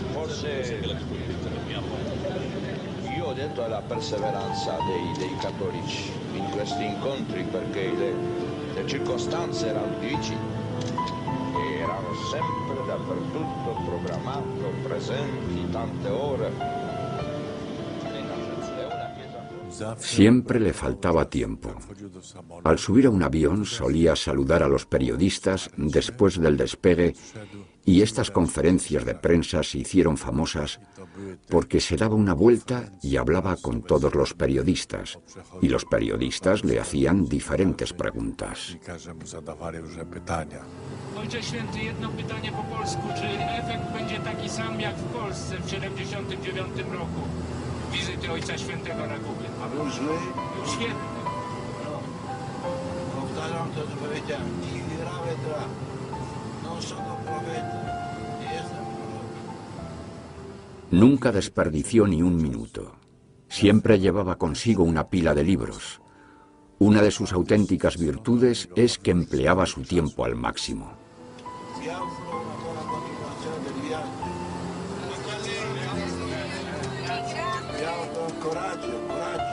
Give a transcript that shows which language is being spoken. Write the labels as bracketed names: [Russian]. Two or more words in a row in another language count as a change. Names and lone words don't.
[Italian] Io ho detto la perseveranza dei cattolici in questi incontri perché le circostanze erano difficili e erano sempre dappertutto programmato, presenti tante ore. [Spanish] Siempre le faltaba tiempo. Al subir a un avión solía saludar a los periodistas después del despegue y estas conferencias de prensa se hicieron famosas porque se daba una vuelta y hablaba con todos los periodistas y los periodistas le hacían diferentes preguntas. [Polish] Ojcze Święty, jedno pytanie po polsku. Czy efekt będzie taki sam jak w Polsce w 1979 roku? Wizyty Ojca Świętego na Kubie. A był zły? Był świetny. Powtarzam to, co powiedziałem. Nikt grave tra. [Italian] No sono profeta. [Polish] Nie jestem prorok. [Spanish] Nunca desperdició ni un minuto. Siempre llevaba consigo una pila de libros. Una de sus auténticas virtudes es que empleaba su tiempo al máximo. [Italian] Vi auguro una buona continuazione del viaggio. Vi auguro coraggio, coraggio.